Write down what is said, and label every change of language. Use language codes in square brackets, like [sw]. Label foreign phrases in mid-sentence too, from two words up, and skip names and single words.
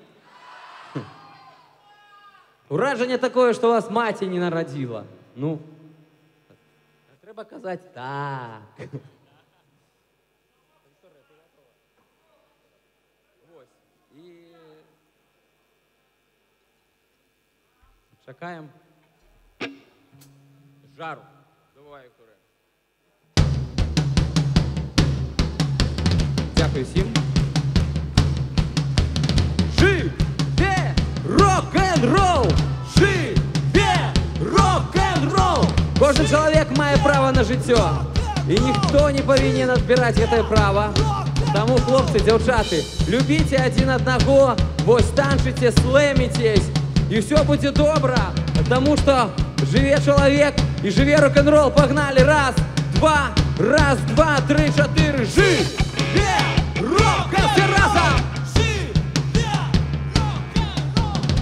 [be] Уражанне такое, што вас маці не нарадзіла. Ну, трэба казаць так. Чакаем жару. [uk] Давай, Куре. Дякую всім. Живе рок-н-рол! Живе рок-н-рол! [be] Кожен чалавек мае права на жыццё. І ніхто не павінен адбіраць гэтае права. Таму, хлопцы, дзяўчаты, любіце адзін аднаго, вось танчыце, слэміцесь. [ru] И все будет добро, потому что живе человек и [uk] живе рок-н-ролл. [ru] Погнали! Раз, два, 3, 4. [uk] Живе рок-н-ролл! Все разом! Живе рок-н-ролл!